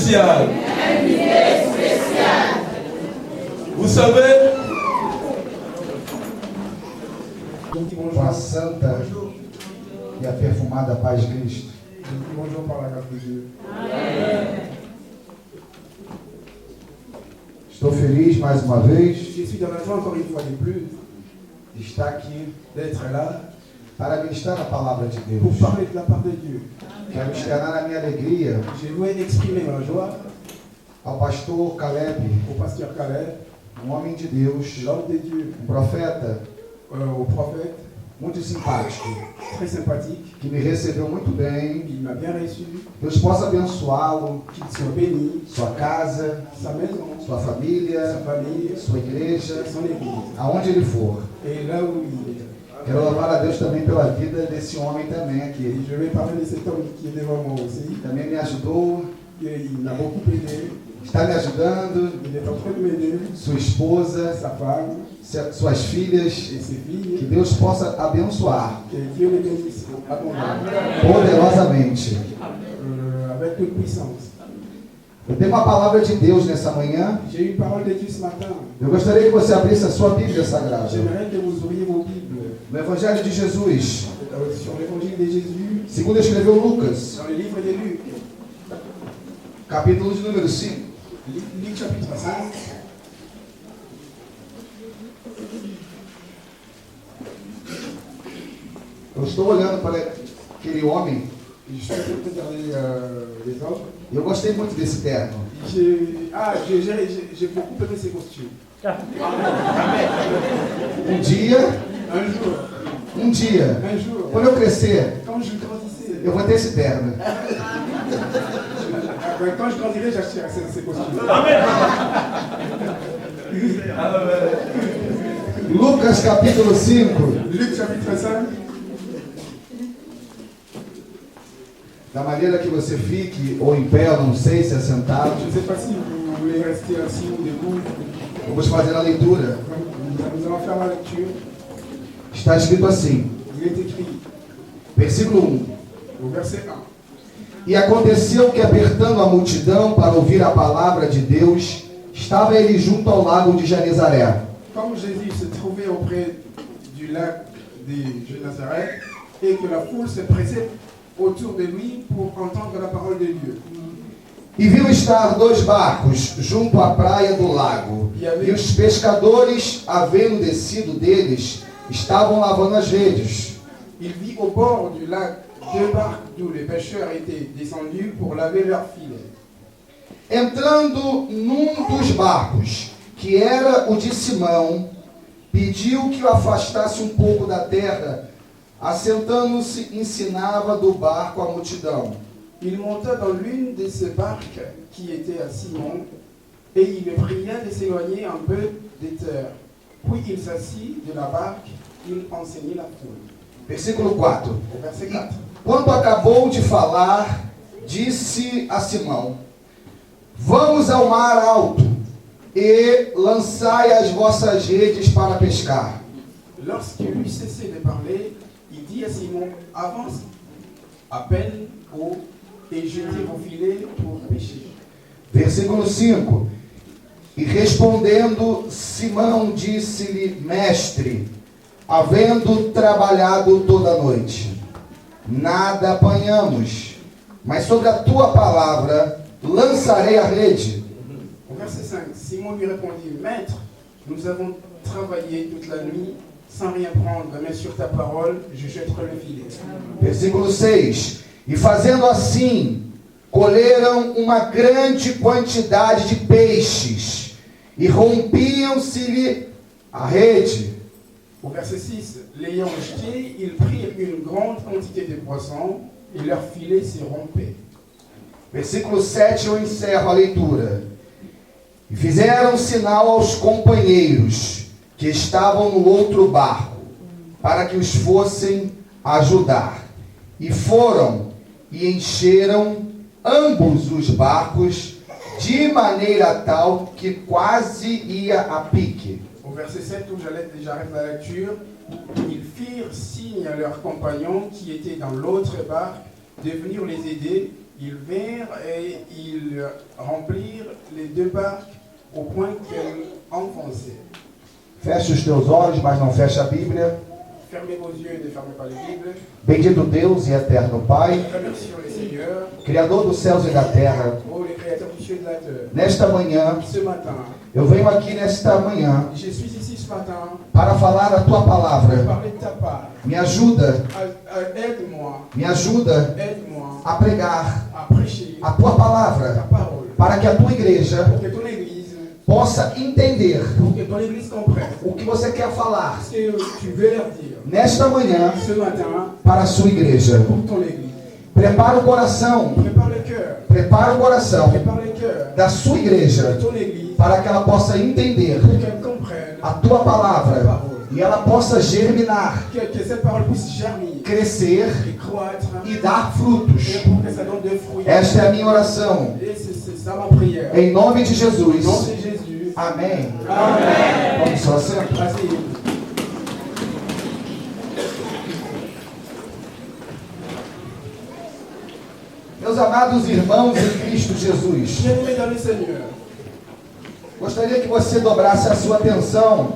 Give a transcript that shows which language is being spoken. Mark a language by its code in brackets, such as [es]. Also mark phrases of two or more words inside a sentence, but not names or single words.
[fr] spécial. Vous savez, [pt] com a santa e a perfumada paz de Cristo. [fr] Bonjour par la grâce de Dieu. [pt] Estou feliz mais uma vez [fr] Je suis dans la joie encore une fois de plus [pt] de estar aqui [fr] d'être là [pt] para ministrar a palavra de [fr] pour [pt] Deus. [fr] parler de la part de Dieu. [pt] Quero externar a minha alegria [fr] Je voulais exprimer ma joie [pt] ao pastor Caleb, [fr] au pasteur Caleb, [pt] homem de Deus, [fr] l'homme de Dieu, [pt] profeta [fr] au prophète, [pt] muito simpático, [fr] très sympathique. [pt] que me recebeu muito bem. [fr] Il m'a bien reçu, [pt] Deus possa abençoá-lo, [fr] qu'il soit béni, [pt] sua casa, [fr] sa maison, [pt] sua [fr] sa [pt] família, [fr] famille, [pt] sua igreja, [fr] son église. [pt] aonde ele for. [fr] Et là où il est. [pt] Quero louvar a Deus também pela vida desse homem também [fr] Et [pt] aqui. [fr] je vais parler de cet homme qui est devant moi aussi. [pt] Também me ajudou, [fr] Il m'a beaucoup aidé. [pt] está me ajudando, [fr] Il est en train de m'aider, [pt] sua esposa, [fr] sa femme [pt] suas filhas, [fr] et ses [pt] que [fr] filles. [pt] Deus possa abençoar [fr] Que Dieu les bénisse abondamment, [pt] poderosamente. [fr] avec toute puissance. [pt] Eu tenho uma palavra de Deus nessa manhã. [fr] J'ai eu une parole de Dieu ce matin. [pt] Eu gostaria que você abrisse a sua Bíblia Sagrada. [fr] J'aimerais que vous ouvriez vos Bibles [pt] No Evangelho de Jesus, [fr] sur l'évangile de Jésus, [pt] segundo escreveu Lucas, [fr] dans le livre de Luc, [pt] capítulo de número 5. [fr] Luc chapitre 5. [pt] Eu estou olhando para aquele homem [fr] Je suis en train de regarder les hommes. [pt] e eu gostei muito desse terno. [fr] J'ai beaucoup aimé ces costumes. [pt] Um dia, [fr] Un jour, [pt] quando eu crescer, [fr] quand je grandissais, [pt] eu vou ter esse terno. [fr] quand je grandirais, j'achèterais ces costumes. [pt] Lucas capítulo 5. [fr] Luc chapitre 5. [pt] Da maneira que você fique, ou em pé, eu não sei se é sentado, [fr] Je ne sais pas si vous voulez rester assis ou debout. [pt] vamos fazer a leitura. [fr] Nous allons faire la lecture. [pt] Está escrito assim, [fr] Il est écrit [pt] versículo 1. [fr] au verset 1. [pt] E aconteceu que, apertando a multidão para ouvir a palavra de Deus, estava ele junto ao lago de Genezaré. [fr] Comme Jésus se trouvait auprès du lac de Nazareth et que la foule se pressait autour de lui pour entendre la parole de Dieu. [pt] E viu estar 2 barcos junto à praia do lago, e os pescadores, havendo descido deles, estavam lavando as redes. [fr] Il vit au bord du lac 2 barques d'où les pêcheurs étaient descendus pour laver leurs filets. [pt] Entrando num dos barcos, que era o de Simão, pediu que o afastasse um pouco da terra, assentando-se, ensinava do barco a multidão. [fr] Il monta dans l'une de ces barques qui était à Simon et il le pria de s'éloigner un peu des terres. Puis il s'assit de la barque, il enseignait la foule. [pt] Versículo 4. [fr] Au verset 4. [pt] Quando acabou de falar, disse a Simão: Vamos ao mar alto e lançai as vossas redes para pescar. [fr] Lorsqu'il eut cessé de parler, il dit à Simon, avance à peine haut et jetez vos filets pour pêcher. [pt] Versículo 5. E respondendo, Simão disse-lhe: Mestre, havendo trabalhado toda a noite, nada apanhamos, mas sobre a tua palavra lançarei a rede. [fr] Au verset 5, Simon lui répondit, Maître, nous avons travaillé toute la nuit sans rien prendre, mais sur ta parole, je jetterai le filet. [pt] Versículo 6. E fazendo assim, colheram uma grande quantidade de peixes, e rompiam-se-lhe a rede. [fr] Au verset 6, l'ayant jeté, ils prirent une grande quantité de poissons, et leur filet se rompait. [pt] Versículo 7, eu encerro a leitura. E fizeram sinal aos companheiros que estavam no outro barco, para que os fossem ajudar. E foram e encheram ambos os barcos, de maneira tal que quase ia a pique. [fr] Au verset 7, où j'arrête la lecture, ils firent signe à leurs compagnons qui étaient dans l'autre barque de venir les aider. Ils vinrent et ils remplirent les 2 barques au point qu'elles enfonçaient. [pt] Feche os teus olhos, mas não feche a Bíblia. [fr] Fermez vos yeux et ne fermez pas les Bibles. [pt] Bendito Deus e eterno Pai, [fr] Remercions le Seigneur, [pt] Criador dos céus e da terra. [fr] oh les créateurs du ciel et de la terre. [pt] Nesta manhã, [fr] Ce matin, [pt] eu venho aqui nesta manhã [fr] je suis ici ce matin [pt] para falar a tua [fr] pour [pt] palavra. [fr] parler de ta part. [pt] Me ajuda, [fr] Aide-moi, [pt] me ajuda [fr] aide-moi [pt] a pregar [fr] à prêcher [pt] a tua [fr] ta [pt] palavra, [fr] parole. [pt] para que a tua igreja [fr] Pour que ton Église, [pt] possa entender [fr] pour que ton Église comprenne [pt] o que você quer falar [fr] ce que tu veux leur dire [pt] nesta manhã [fr] ce matin [pt] para a sua igreja. [fr] pour ton Église. [pt] Prepara o coração, [fr] Prépare le cœur, [pt] prepara o coração [fr] prépare le cœur [pt] da sua [fr] de [pt] igreja [fr] ton Église [pt] para que ela possa entender [fr] pour qu'elle comprenne [pt] a tua palavra e ela possa germinar, [fr] que cette parole puisse germer [pt] crescer [fr] et croître [pt] e dar frutos. [fr] et pour que ça donne des fruits. [pt] Esta é a minha oração. [fr] Et c'est ça ma prière. [pt] Em nome de [fr] Au nom [pt] Jesus. [fr] de Jésus. [pt] Amém. [fr] Amen. [pt] Vamos só sentar. [fr] Asseyez-vous. [pt] Meus amados irmãos em Cristo Jesus, [fr] Bien-aimés dans le Seigneur, [pt] gostaria que você dobrasse a sua atenção